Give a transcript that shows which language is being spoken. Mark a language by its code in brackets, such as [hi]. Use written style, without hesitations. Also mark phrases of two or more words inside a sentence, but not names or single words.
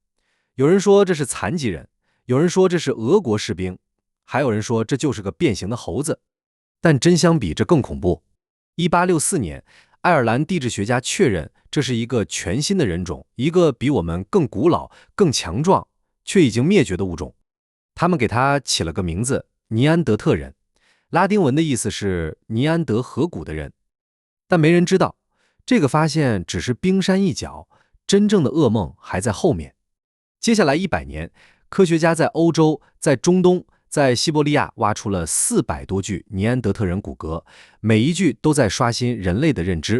[zh] 有人說這是殘疾人，有人說這是俄國士兵，還有人說這就是個變形的猴子。但真相比這更恐怖。1864年，愛爾蘭地質學家確認這是一個全新的人種，一個比我們更古老、更強壯，卻已經滅絕的物種。他們給它起了個名字——尼安德特人，拉丁文的意思是尼安德河谷的人。但沒人知道，這個發現只是冰山一角，真正的噩夢還在後面。接下來100年，科學家在歐洲、在中東、在西伯利亞挖出了400多具尼安德特人骨骼，每一具都在刷新人類的認知。